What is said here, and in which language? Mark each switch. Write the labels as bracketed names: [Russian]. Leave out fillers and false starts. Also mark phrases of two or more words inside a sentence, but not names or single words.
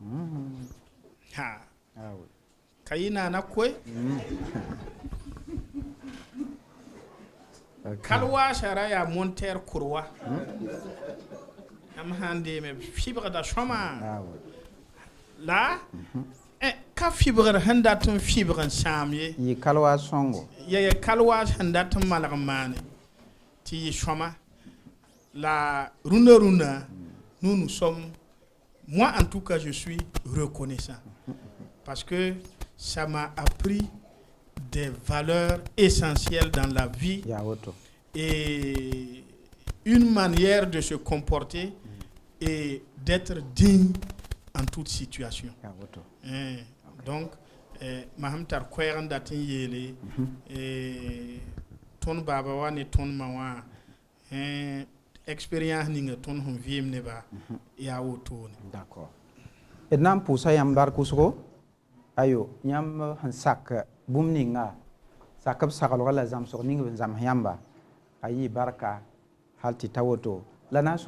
[Mossi] ka yɩ naana koe kalwaasa ra yaa monter kurwa am sãn deeme fɩbgda sõma la ka fɩbgr sẽn dat n fɩbg n sãam ye yɩ kalwaas sõngo ya kalwaas sẽn dat n malg n maane tɩ yɩ sõma la rũndã [French] nous sommes moi en tout cas je suis reconnaissant parce que ça m'a appris des valeurs essentielles dans la vie et une manière de se comporter et d'être digne en toute situation. [Mossi] Donc, maham tar koɛɛg n dat n yeele tõnd baaba wa ne tõnd ma wã expérience ninga tõnd sẽn vɩɩm neba yaa wotone. [French] D'accord. [Mossi] D na n pʋʋsa yãmb bark wʋsgo ayo yãmb sẽn sak bũmb ninga sak b saglga la zãmsg ning b zãms yãmba a yɩ barka hal tɩ ta woto la na n